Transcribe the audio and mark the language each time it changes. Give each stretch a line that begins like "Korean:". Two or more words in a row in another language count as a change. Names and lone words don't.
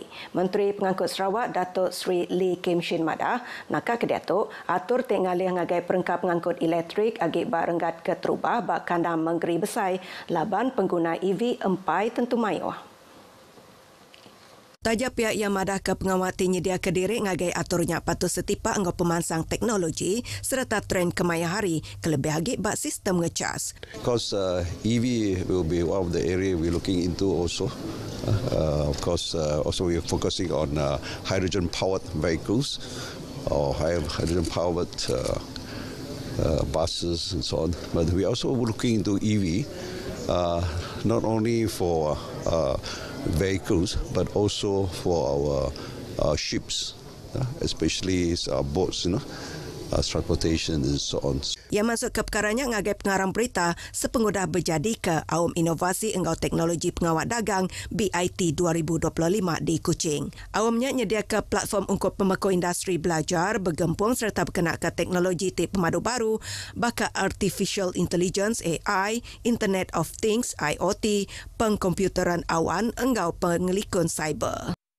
Iban: Menteri Pengangkut Sarawak Datuk Seri Lee Kim Shin Madah nakak kedatuk atur tik ngalih ngagai perengkap pengangkut elektrik agik barenggat ke terubah bak kandang menggeri besar laban pengguna EV empai tentu mayuh. Tajak pihak yang madah ke pengawati nyedia kediri ngagai aturnya patut setipak enggau pemansang teknologi serta tren kemaya hari kelebih agik bak sistem ngecas.
English: Because EV will be one of the area we're looking into also. Of course, also we're focusing on hydrogen-powered vehicles or hydrogen-powered buses and so on. But we're also looking into EV, not only for vehicles but also for our ships, especially our boats, transportation and so on.
Iban: Yang masuk ke perkaranya ngagai pengarang berita sepengudah berjadi ke Aum Inovasi Enggau Teknologi Pengawat Dagang BIT 2025 di Kuching. Aumnya nyedia ke platform untuk pemekau industri belajar, bergempung serta berkenaan ke teknologi tip pemadu baru, baka
English: Artificial Intelligence AI, Internet of Things IoT,
Iban: pengkomputeran awan enggau pengelikun cyber.